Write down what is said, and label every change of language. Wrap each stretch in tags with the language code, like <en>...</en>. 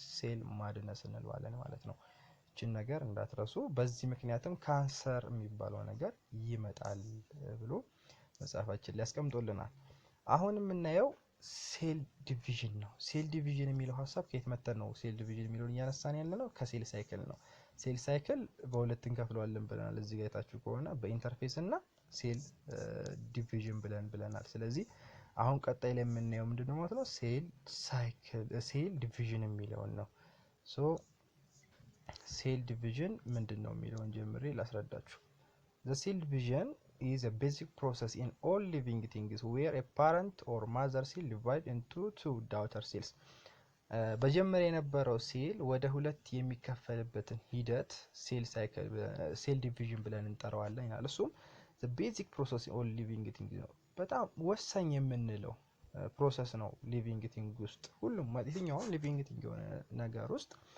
<am>ሴል ማድነስ እንለዋለን ማለት ነው። እችን ነገር እንዳትረሱ። በዚህ ምክንያትም ካንሰር የሚባለው ነገር ይመጣል ብሎ መጽሐፋችን ላይ ያስቀምጦልናል። አሁን የምናየው ሴል ዲቪዥን ነው። ሴል ዲቪዥን የሚለው ሀሳብ ከየት መተን ነው ሴል ዲቪዥን የሚለውን እያነሳን ያለ ነው? ከሴል ሳይክል ነው። ሴል ሳይክል በሁለት እንከፍለዋለን ብለናል። እዚህ ጋር የታችሁ ከሆነ በኢንተርፌስ እና ሴል ዲቪዥን ብለናል። ስለዚህ አሁን ቀጣይ ላይ የምናየው ምንድነው ማለት ነው? ሴል ሳይክል ሴል ዲቪዥን የሚለውን ነው። ሶ ሴል ዲቪዥን ምንድነው የሚለውን ጀምሬ ላስረዳችሁ።</am> <en>the cell division is a basic process in all living things where a parent or mother cell divide into two daughter cells.</en> <am>በጀመረ የነበረው ሴል ወደ ሁለት የሚከፈልበትን ሂደት ሴል ሳይክል ሴል ዲቪዥን ብለን እንጠራዋለን ይላል። እሱም</am> <en>the basic process in all living things</en> <am>ነው። በጣም ወሳኝ የምንለው ፕሮሰስ ነው ሊቪንግ ቲንግ ውስጥ። ሁሉም የትኛውም ሊቪንግ ቲንግ የሆነ ነገር ውስጥ</am>